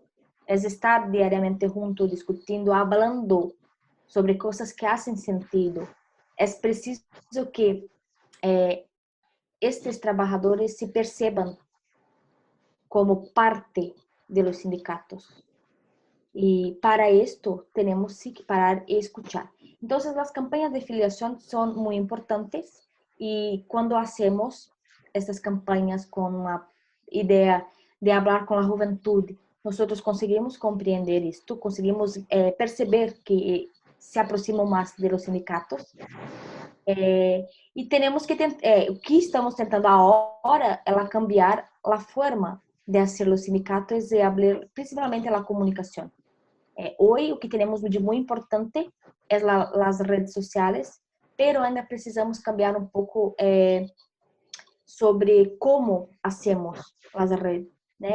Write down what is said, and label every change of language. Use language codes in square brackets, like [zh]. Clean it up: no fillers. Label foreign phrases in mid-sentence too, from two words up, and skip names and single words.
[pt] É estar diariamente junto, discutindo, falando sobre coisas que fazem sentido. É preciso que estes trabalhadores se percebam como parte dos sindicatos. [es] Y para esto tenemos sí que parar y escuchar. Entonces las campañas de filiación son muy importantes y cuando hacemos estas campañas con una idea de hablar con la juventud, nosotros [pt] conseguimos compreender esto, conseguimos perceber que se aproximam [es] más de los sindicatos. [pt] E temos que o que estamos tentando agora é cambiar a forma de fazer os sindicatos e abrir principalmente a comunicação. Hoje o que temos de muito importante é as redes sociais, pero ainda precisamos cambiar um pouco sobre como hacemos as redes, né?